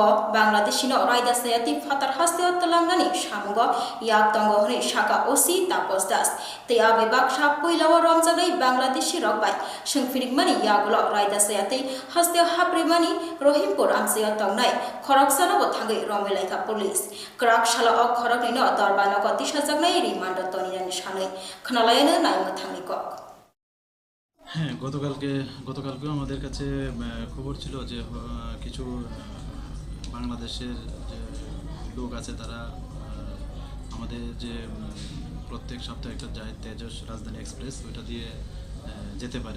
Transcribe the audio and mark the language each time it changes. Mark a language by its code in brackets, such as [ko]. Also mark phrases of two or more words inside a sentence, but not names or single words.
[trp] बांग्लादेशीनो रायदासायाति फातार हास्तियो तलांगानि सामुग याक तंगहनि शाखा ओसि तापस दास तै आबे बाक्सा पयलाव रमजानाय बांग्लादेशी रकबाय संफिरिकमानि यागुलो रायदासायाति हास्तियो हाप्रिमानि रहिमपुर आमसियो तंगनाय खरकसानाव थांगै रमेलाइखा पुलिस क्राकशाला अ खरकनिनो दरबानग दिसाजागनाय रिमान्ड तनिरानि सानै खनालायानो नायमो थांनिक। [bn] হ্যাঁ, গতকালকেও আমাদের কাছে খবর ছিল যে কিছু বাংলাদেশের যে লোক আছে তারা আমাদের যে প্রত্যেক সপ্তাহে একটা যায় তেজস রাজধানী এক্সপ্রেস, ওইটা দিয়ে যেতে পারে।